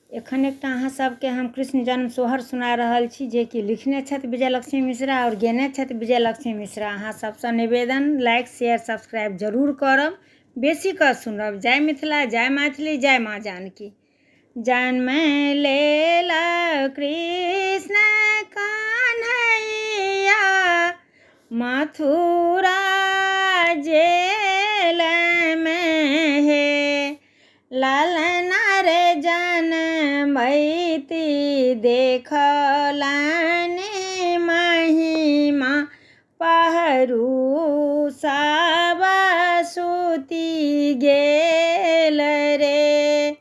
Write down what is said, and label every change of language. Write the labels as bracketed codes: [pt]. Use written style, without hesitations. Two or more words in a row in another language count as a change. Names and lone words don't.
[mai] एखन एकटा अहाँ सबके हम कृष्ण जन्म सोहर सुना रहल छी, जे कि लिखने छथि विजयलक्ष्मी मिश्रा और गेने छथि विजयलक्ष्मी मिश्रा। अहाँ सबसँ निवेदन [en] like share subscribe [mai] जरूर करब, बेसी कऽ सुनब। जय मिथिला, जय मैथिली, जय माँ जानकी। जन्म लेला कृष्ण कन्हैया मथुरा जेल में हे, लालना रे जनमैती देखलनि महिमा पहरू सब सुति गेल रे।